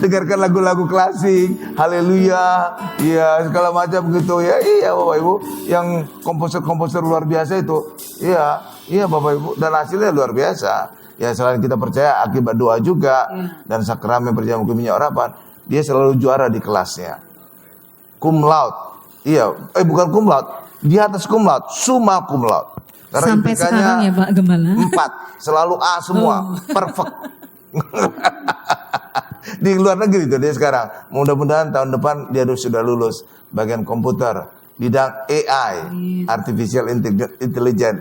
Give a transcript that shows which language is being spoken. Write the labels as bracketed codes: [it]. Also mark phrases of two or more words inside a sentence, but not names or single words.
[id] dengarkan lagu-lagu klasik, haleluya, ya segala macam gitu ya. Iya Bapak Ibu, yang komposer-komposer luar biasa itu, iya Bapak Ibu, dan hasilnya luar biasa. Ya selain kita percaya akibat doa juga dan sakramen perjamuan minyak urapan, dia selalu juara di kelasnya. [la] Cum laude, [id] bukan [la] cum laude, [id] di atas [la] cum laude, summa cum laude. [id] Karena Sampai sekarang ya Pak Gembala. 4, selalu A semua, perfect. Di luar negeri itu dia sekarang. Mudah-mudahan tahun depan dia sudah lulus bagian komputer, bidang AI, [en] artificial intelligence.